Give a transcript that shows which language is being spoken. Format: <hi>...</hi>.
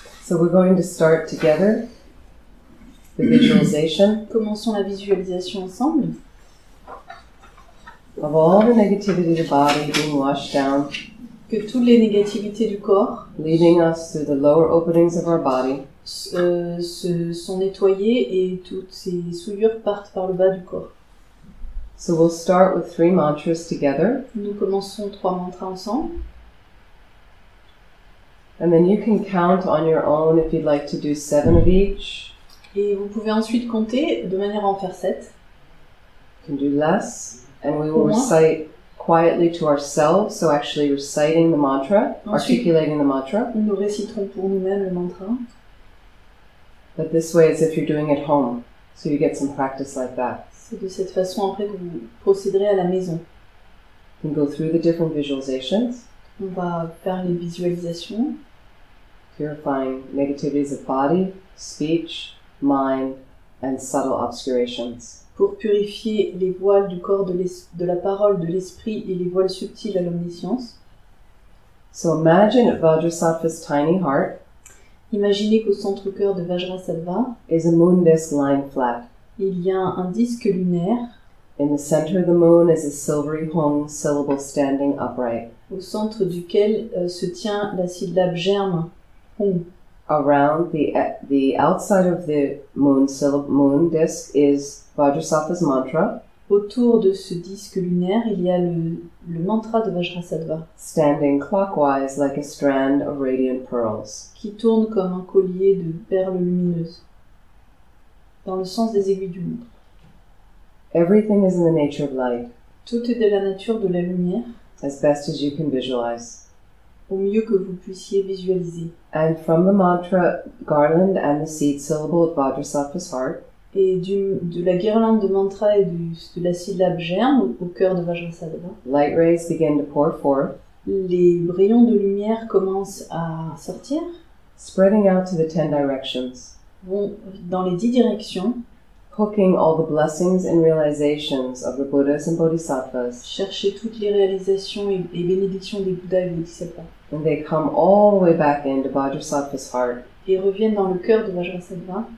<en>So we're going to start together the visualization</en> <fr>Commençons la visualisation ensemble.</fr> <en>of all the negativity of the body being washed down,</en> <fr>Que toutes les négativités du corps</fr> <en>leading us through the lower openings of our body,</en> <fr>se sont nettoyées et toutes ces souillures partent par le bas du corps.</fr> <en>So we'll start with 3 mantras together,</en> <fr>Nous commençons 3 mantras ensemble.</fr> <en>and then you can count on your own if you'd like to do 7 of each.</en> <fr>Et vous pouvez ensuite compter de manière à en faire 7.</fr> <en>You can do less, and we will recite quietly to ourselves, so actually reciting the mantra, articulating the mantra,</en> <fr>Nous réciterons pour nous-mêmes le mantra.</fr> <en>but this way as if you're doing it home, so you get some practice like that.</en> <fr>C'est de cette façon après que vous procéderez à la maison.</fr> <en>You can go through the different visualizations,</en> <fr>On va faire les visualisations,</fr> <en>purifying negativities of body, speech, mind, and subtle obscurations.</en> <fr>pour purifier les voiles du corps, de la parole, de l'esprit et les voiles subtiles à l'omniscience.</fr> <en>So imagine at Vajrasattva's tiny heart</en> <fr>Imaginez qu'au centre-cœur de Vajrassatva,</fr> <en>is a moon disk lying flat.</en> <fr>il y a un disque lunaire.</fr> <en>In the center of the moon is a silvery hung syllable standing upright.</en> <fr>Au centre duquel se tient la syllabe germe, hong.</fr> <en>Around the outside of the moon disk is Vajrasattva's mantra,</en> <fr>Autour de ce disque lunaire, il y a le mantra de Vajrassatva,</fr> <en>standing clockwise like a strand of radiant pearls.</en> <fr>qui tourne comme un collier de perles lumineuses, dans le sens des aiguilles du monde.</fr> <en>Everything is in the nature of light,</en> <fr>Tout est de la nature de la lumière,</fr> <en>as best as you can visualize.</en> <fr>au mieux que vous puissiez visualiser.</fr> <en>And from the mantra garland and the seed syllable of Vajrasattva's heart,</en> <fr>Et de la guirlande de mantra et de la syllabe germe au cœur de Vajrassatva,</fr> <en>light rays begin to pour forth,</en> <fr>les rayons de lumière commencent à sortir,</fr> <en>spreading out to the 10 directions.</en> <fr>vont dans les 10 directions,</fr> <en>hooking all the blessings and realizations of the Buddhas and Bodhisattvas,</en> <fr>chercher toutes les réalisations et bénédictions des Bouddhas et Bodhisattvas,</fr> <en>and they come all the way back into Vajrassatva's heart,</en> <fr>et reviennent dans le cœur de Vajrassatva,</fr>